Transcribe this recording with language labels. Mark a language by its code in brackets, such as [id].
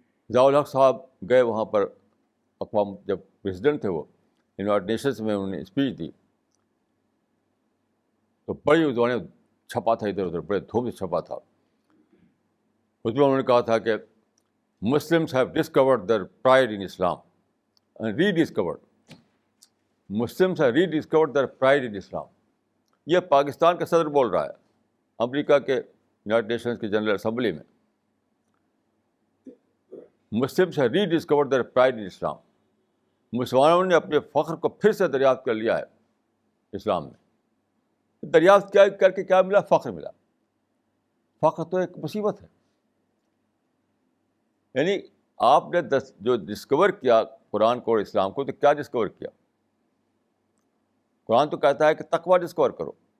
[ur] ضیاء الحق صاحب گئے وہاں پر، اقوام جب پریزیڈنٹ تھے، وہ یونائٹڈ نیشنز میں انہوں نے اسپیچ دی تو بڑی اس زمانے چھپا تھا، ادھر ادھر بڑے دھوم سے چھپا تھا. اس میں انہوں نے کہا تھا کہ [en] Muslims have discovered their pride in Islam and rediscovered. Muslims have rediscovered their pride in Islam. [ur] یہ پاکستان کا صدر بول رہا ہے امریکہ کے یونائٹڈ نیشنز کی جنرل اسمبلی میں. [en] Muslims have rediscovered their pride in Islam. [ur] مسلمانوں نے اپنے فخر کو پھر سے دریافت کر لیا ہے اسلام میں. دریافت کیا کر کے کیا ملا؟ فخر ملا. فخر تو ایک مصیبت ہے. یعنی آپ نے جو ڈسکور کیا قرآن کو اور اسلام کو، تو کیا ڈسکور کیا؟ قرآن تو کہتا ہے کہ تقویٰ ڈسکور کرو.